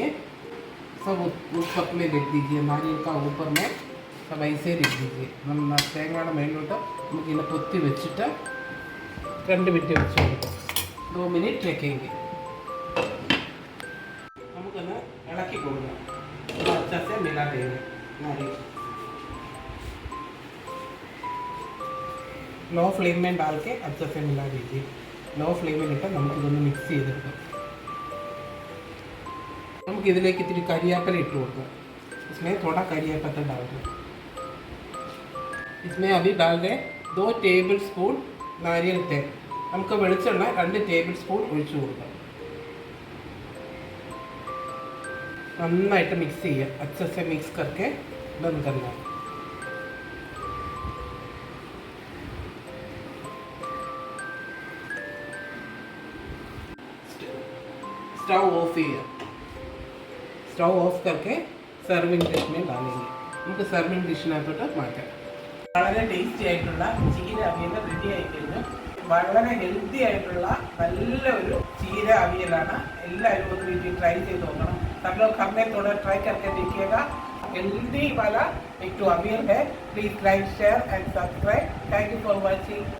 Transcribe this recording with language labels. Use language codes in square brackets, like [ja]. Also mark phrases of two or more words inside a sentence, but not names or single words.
[hi] सब उस पक में रख दीजिए. नारियल का ऊपर में सब ऐसे रख दीजिए. [ml] हम തേങ്ങയുടെ മേലോട്ട് നമുക്കിങ്ങനെ പൊത്തി വെച്ചിട്ട് 2 മിനിറ്റ് വെച്ച് കൊടുക്കാം. [hi] 2 मिनट रखेंगे. [ml] നമുക്കൊന്ന് ഇളക്കി കൊടുക്കാം. [hi] अच्छा से मिला देंगे. नारियल [en] low flame [hi] में डाल के अच्छे से मिला दीजिए. [ml] लो ഫ്ലെയിമിൽ ഇട്ട് നമുക്കിതൊന്ന് മിക്സ് ചെയ്തെടുക്കാം. നമുക്കിതിലേക്ക് ഇത്തിരി കരിയാപ്പല ഇട്ട് കൊടുക്കാം. [hi] इसमें थोड़ा करिया पत्ता डाल दें. इसमें अभी डाल दें 2 [en] table spoon [hi] नारियल तेल. [ml] നമുക്ക് വെളിച്ചെണ്ണ 2 ടേബിൾ സ്പൂൺ ഒഴിച്ചു കൊടുക്കാം. നന്നായിട്ട് മിക്സ് ചെയ്യുക. [hi] अच्छे से मिक्स करके बंद करना. [en] stove off [ml] ചെയ്യുക. [en] stove off [hi] करके [en] serving dish [hi] में डालेंगे. [ml] നമുക്ക് സർവിംഗ് ഡിഷിനകത്തോട്ട് മാറ്റാം. വളരെ ടേസ്റ്റി ആയിട്ടുള്ള ചീര അവിയൽ റെഡി ആയി കഴിഞ്ഞു. വളരെ ഹെൽത്തി ആയിട്ടുള്ള നല്ലൊരു ചീര അവിയലാണ്. എല്ലാവരും ഒന്ന് വീട്ടിൽ ട്രൈ ചെയ്ത് നോക്കണം. [hi] सब लोग घर में थोड़ा ट्राई करके देखिएगा. हेल्दी वाला एक तो अवियल है. [en] Please like share and subscribe. Thank you for watching.